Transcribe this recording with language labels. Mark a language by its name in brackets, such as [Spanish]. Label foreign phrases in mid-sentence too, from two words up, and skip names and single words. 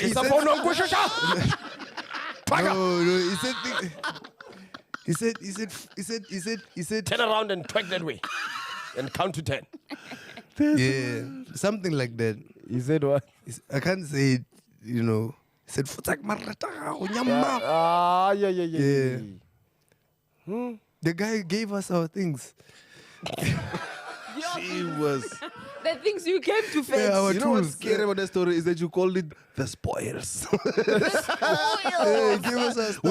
[English] said- No, he said Turn around and twerk that way. And count to 10. yeah, something like that. He said what? I can't say it, you know. He said "Futak marata ga, o nyama." Yeah. The guy gave us our things. She was. The things you came to fetch. Yeah, our You know what's tools. scary about that story is that you called it the spoils. Yeah, he gave us our stuff.